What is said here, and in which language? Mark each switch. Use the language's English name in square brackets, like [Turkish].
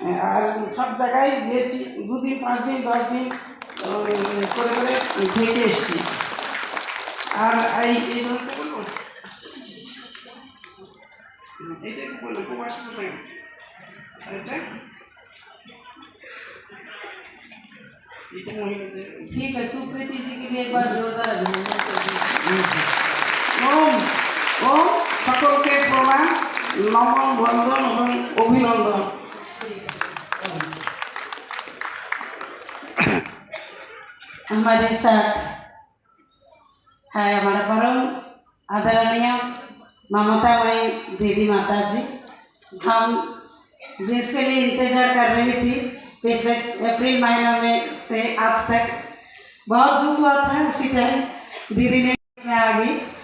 [Bangla] আর সব জায়গায় গিয়েছি, 2 দিন 5 দিন 10 দিন করে করে থেকে এসছি। আর এই গল্পটা বলবো, এইটাই তো বলবো, প্রবাস কোথায় গেছে এটা। [Hindi] ठीक है, सुप्रीति जी के लिए एक बार जोरदार अभिनंदन करिए। [Bangla] ओम ओम সকলকে প্রণাম, নমন, বন্দন এবং অভিনন্দন। [Hindi] हमारे साथ है हमारा परम आदरणीय ममतामयी दीदी माता जी। हम जिसके लिए इंतजार कर रही थी पिछले अप्रैल महीना में से आज तक, बहुत दुख हुआ था उसी टाइम दीदी ने इसमें आ गई।